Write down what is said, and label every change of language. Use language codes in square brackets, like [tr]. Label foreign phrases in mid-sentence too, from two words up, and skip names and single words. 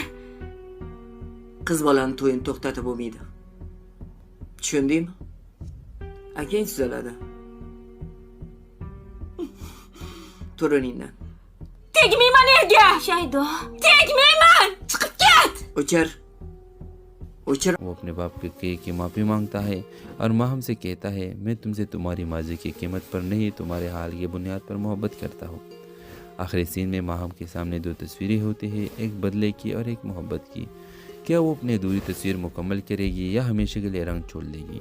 [uz] Qiz bolani to'yini to'xtatib bo'lmaydi. Tushundingmi? Akang tuzaladi. Tur o'rningdan. Tegmayman erga. Shaydo. Tegmayman. Chiqib ket. O'chir. [ur] وہ اپنے باپ کے کی معافی مانگتا ہے اور ماہم سے کہتا ہے، میں تم سے تمہاری ماضی کی قیمت پر نہیں، تمہارے حال کی بنیاد پر محبت کرتا ہوں. آخری سین میں ماہم کے سامنے دو تصویریں ہوتی ہیں، ایک بدلے کی اور ایک محبت کی. کیا وہ اپنی ادھوری تصویر مکمل کرے گی یا ہمیشہ کے لیے رنگ چھوڑ دے گی?